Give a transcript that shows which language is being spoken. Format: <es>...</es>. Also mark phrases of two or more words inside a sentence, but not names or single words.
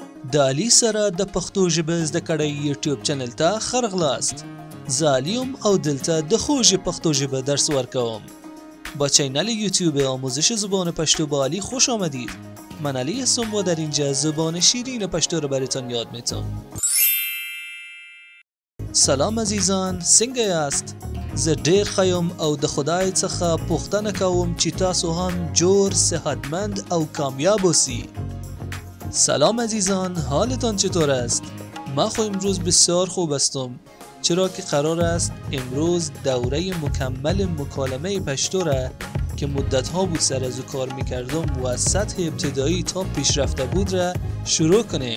<ps>د علي سره د پښتو ژبې زده کړې یوټیوب چینل ته خرغلاست. زه علي یم او دلته د خوږې پښتو ژبه درس ورکوم.</ps> <fa>با چینل یوتیوب آموزش زبان پشتو با علی خوش آمدید. من علی هستم و در اینجا زبان شیرین پشتو رو براتون یاد میتم.</fa> <ps>سلام عزیزان، څنګه یاست؟ زه ډیر ښه یم او د خدای څخه پوښتنه کوم چې تاسو هم جوړ، صحتمند او کامیاب اوسئ.</ps> <fa>سلام عزیزان، حالتان چطور است؟ من خو امروز بسیار خوب هستم، چرا که قرار است امروز دوره مکمل مکالمه پشتو را که مدت‌ها بود سر از او کار می‌کردم و از سطح ابتدایی تا پیشرفته بود را شروع کنیم.</fa>